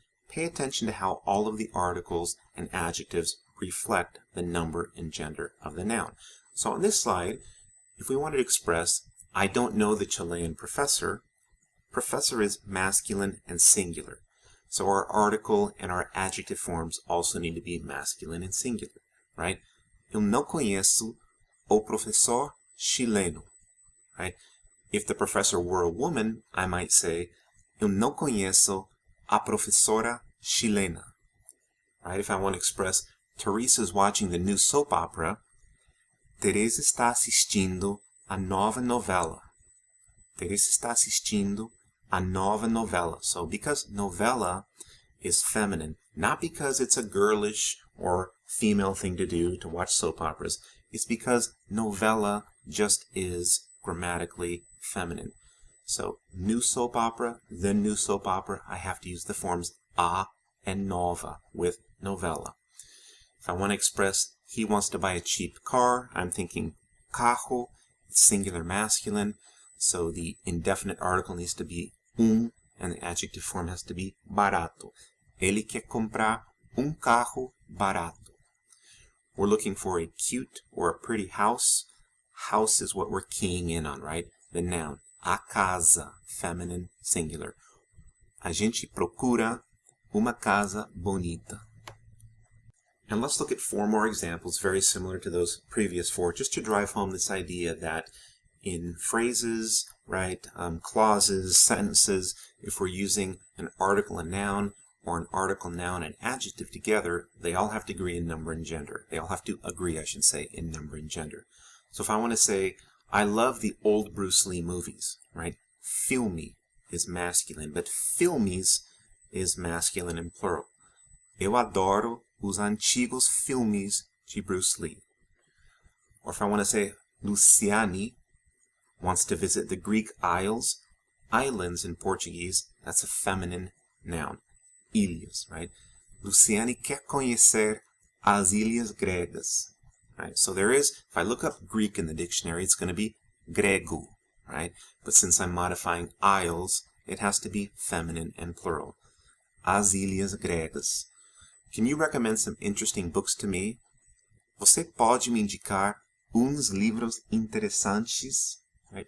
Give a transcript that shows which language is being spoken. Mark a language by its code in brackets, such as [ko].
[en] Pay attention to how all of the articles and adjectives reflect the number and gender of the noun. So on this slide, if we wanted to express, I don't know the Chilean professor, professor is masculine and singular. So our article and our adjective forms also need to be masculine and singular, right? [pt] Eu não conheço o professor chileno, [en] right? If the professor were a woman, I might say, [pt] eu não conheço a professora chilena, [en] right? If I want to express, Teresa's watching the new soap opera, [pt] Teresa está assistindo a nova novela. Teresa está assistindo a nova novela. [en] So because novela is feminine, not because it's a girlish or female thing to do to watch soap operas, it's because novela just is grammatically feminine. So new soap opera, the new soap opera, I have to use the forms a and nova with novela. If I want to express he wants to buy a cheap car, I'm thinking carro, singular masculine, so the indefinite article needs to be and the adjective form has to be barato. [pt] Ele quer comprar carro barato. [en] We're looking for a cute or a pretty house. House is what we're keying in on, right? The noun. A casa, feminine, singular. [pt] A gente procura uma casa bonita. [en] And let's look at four more examples very similar to those previous four, just to drive home this idea that in phrases, right, clauses, sentences, if we're using an article and noun or an article, noun, and adjective together, they all have to agree in number and gender. They all have to agree, I should say, in number and gender. So if I want to say, I love the old Bruce Lee movies, right? Filme is masculine, but filmes is masculine and plural. [pt] Eu adoro os antigos filmes de Bruce Lee. [en] Or if I want to say, Luciane wants to visit the Greek Isles. Islands in Portuguese, that's a feminine noun. Ilhas, right? [pt] Luciane quer conhecer as ilhas gregas. [en] Right? So there is, if I look up Greek in the dictionary, it's going to be grego, right? But since I'm modifying isles, it has to be feminine and plural. [pt] As ilhas gregas. [en] Can you recommend some interesting books to me? [pt] Você pode me indicar uns livros interessantes, [en] right?